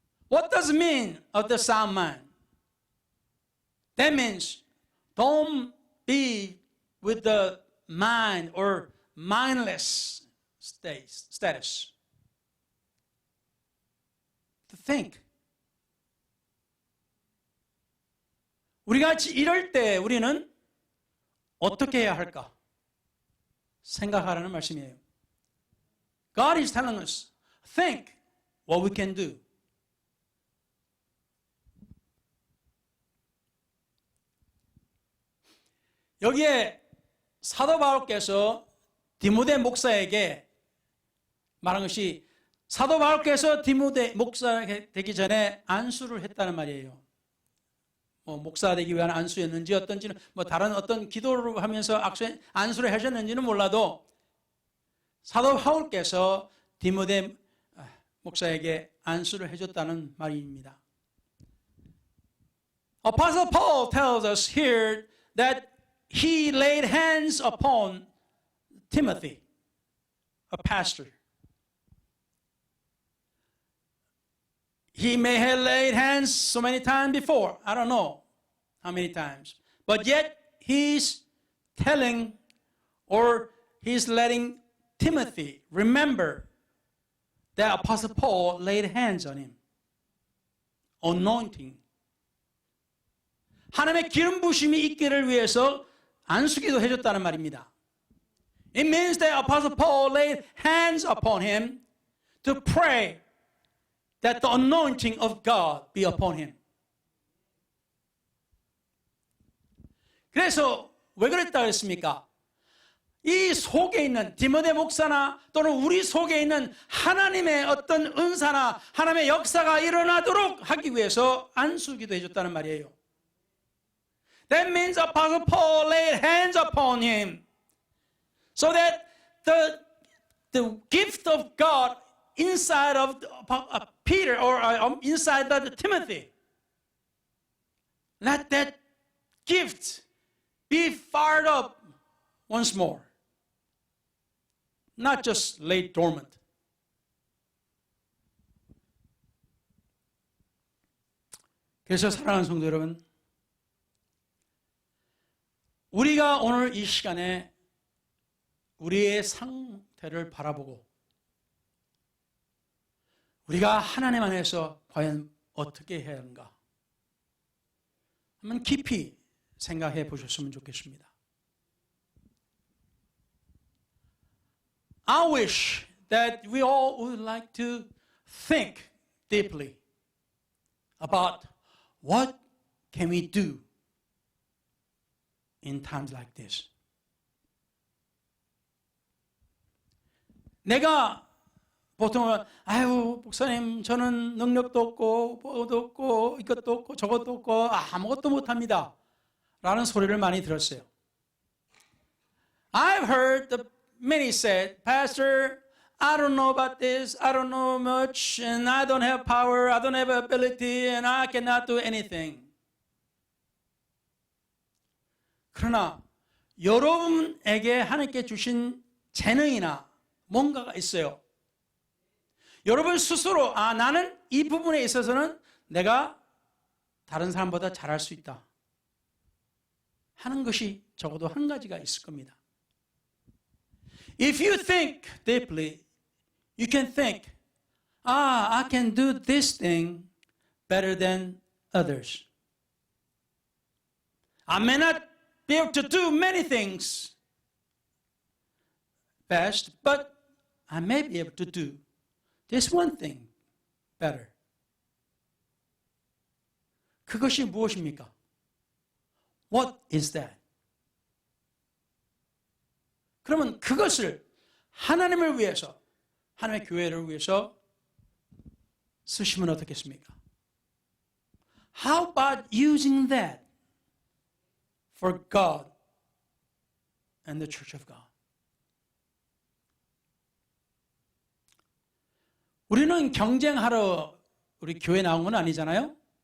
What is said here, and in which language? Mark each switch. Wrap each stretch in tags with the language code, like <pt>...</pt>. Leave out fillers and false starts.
<en>What does it mean of the sound mind? That means don't be with the mind or mindless status. To think.</en> <ko>우리가 이럴 때 우리는 어떻게 해야 할까? 생각하라는 말씀이에요.</ko> <en>God is telling us, think what we can do.</en> <ko>여기에 사도 바울께서 디모데 목사에게 말한 것이 사도 바울께서 디모데 목사가 되기 전에 안수를 했다는 말이에요. 목사 되기 위한 안수였는지 어떤지는 다른 어떤 기도를 하면서 안수를 하셨는지는 몰라도 사도 바울께서 디모데 목사에게 안수를 해줬다는 말입니다.</ko> <en>Apostle Paul tells us here that he laid hands upon Timothy, a pastor. He may have laid hands so many times before. I don't know how many times. But yet, he's telling or he's letting Timothy remember that Apostle Paul laid hands on him. Anointing.</en> <ko>하나님의 기름 부심이 있기를 위해서 안수기도 해줬다는 말입니다.</ko> <en>It means that Apostle Paul laid hands upon him to pray that the anointing of God be upon him.</en> <ko>그래서 왜 그랬다 그랬습니까? 이 속에 있는 디모데 목사나 또는 우리 속에 있는 하나님의 어떤 은사나 하나님의 역사가 일어나도록 하기 위해서 안수기도 해줬다는 말이에요.</ko> <en>That means Apostle Paul laid hands upon him so that the gift of God inside of Peter or inside of Timothy, let that gift be fired up once more. Not just lay dormant.</en> <ko>그래서 사랑하는 성도 여러분, 우리가 오늘 이 시간에 우리의 상태를 바라보고 우리가 하나님 안에서 과연 어떻게 해야 하는가 한번 깊이 생각해 보셨으면 좋겠습니다.</ko> <en>I wish that we all would like to think deeply about what can we do in times like this.</en> <ko>내가 보통은 아유 목사님 저는 능력도 없고 뭐도 없고 이것도 없고 저것도 없고 아무것도 못합니다 라는 소리를 많이 들었어요.</ko> <en>I've heard many said, Pastor, I don't know about this, I don't know much, and I don't have power, I don't have ability, and I cannot do anything.</en> <ko>그러나 여러분에게 하나님께 주신 재능이나 뭔가가 있어요. 여러분 스스로 나는 이 부분에 있어서는 내가 다른 사람보다 잘할 수 있다 하는 것이 적어도 한 가지가 있을 겁니다.</ko> <en>If you think deeply, you can think, I can do this thing better than others. I may not be able to do many things best, but I may be able to do this one thing better.</en> <ko>그것이 무엇입니까?</ko> <en>What is that?</en> <ko>그러면 그것을 하나님을 위해서, 하나님의 교회를 위해서 쓰시면 어떻겠습니까?</ko> <en>How about using that for God and the Church of God?</en> <ko>우리는 경쟁하러 우리 교회 나온 건 아니잖아요.</ko>